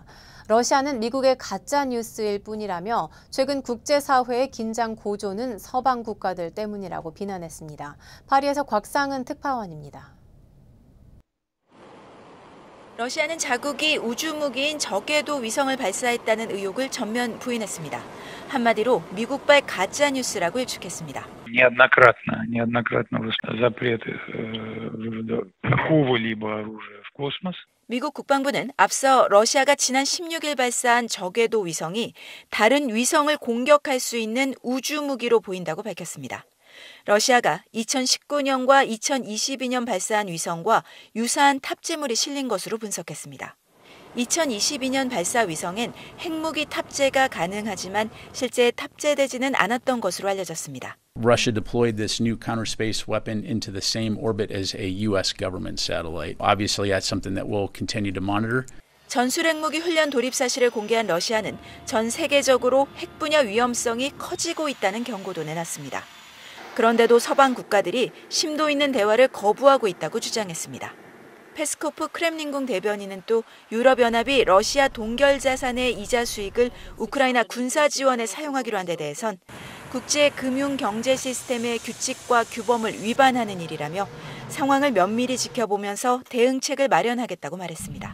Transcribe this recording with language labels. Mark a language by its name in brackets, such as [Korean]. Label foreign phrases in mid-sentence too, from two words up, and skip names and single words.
[Korean] 러시아는 미국의 가짜 뉴스일 뿐이라며 최근 국제사회의 긴장 고조는 서방 국가들 때문이라고 비난했습니다. 파리에서 곽상은 특파원입니다. 러시아는 자국이 우주무기인 저궤도 위성을 발사했다는 의혹을 전면 부인했습니다. 한마디로 미국발 가짜뉴스라고 일축했습니다. [Russian] неоднократно запрет какого-либо оружия в космос. [Korean] 미국 국방부는 앞서 러시아가 지난 16일 발사한 저궤도 위성이 다른 위성을 공격할 수 있는 우주무기로 보인다고 밝혔습니다. 러시아가 2019년과 2022년 발사한 위성과 유사한 탑재물이 실린 것으로 분석했습니다. 2022년 발사 위성엔 핵무기 탑재가 가능하지만 실제 탑재되지는 않았던 것으로 알려졌습니다. [English] Russia deployed this new counter space weapon into the same orbit as a U.S. government satellite. Obviously, that's something that we'll continue to monitor. [Korean] 전술핵무기 훈련 돌입 사실을 공개한 러시아는 전 세계적으로 핵 분야 위험성이 커지고 있다는 경고도 내놨습니다. 그런데도 서방 국가들이 심도 있는 대화를 거부하고 있다고 주장했습니다. 페스코프 크렘린궁 대변인은 또 유럽연합이 러시아 동결 자산의 이자 수익을 우크라이나 군사 지원에 사용하기로 한 데 대해선 국제 금융 경제 시스템의 규칙과 규범을 위반하는 일이라며 상황을 면밀히 지켜보면서 대응책을 마련하겠다고 말했습니다.